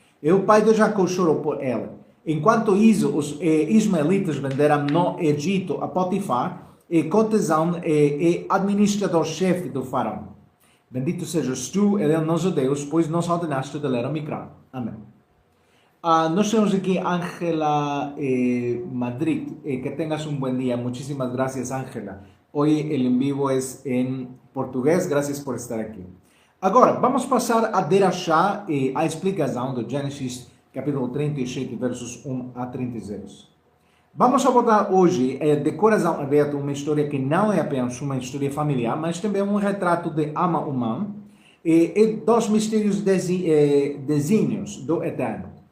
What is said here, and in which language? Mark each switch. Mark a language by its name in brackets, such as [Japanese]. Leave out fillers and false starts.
[Portuguese] E o pai de Jacó chorou por ele. Enquanto isso, os ismaelitas venderam no Egito a Potifar, cortesão e administrador-chefe do faraó. Bendito sejas tu, ele é nosso Deus, pois nos ordenaste de ler o Micrá. Amém. Nós temos aqui Ángela Madrid. [Spanish] Que tengas un buen día. Muchísimas gracias, Ángela. Hoy el en vivo es en português. Gracias por estar aqui. [Portuguese] Agora, vamos passar a derachar a explicação do Gênesis capítulo 37, versos 1 a 36. Vamos abordar hoje, de coração aberto, uma história que não é apenas uma história familiar, mas também um retrato de alma humana e dos mistérios desígnios do Eterno.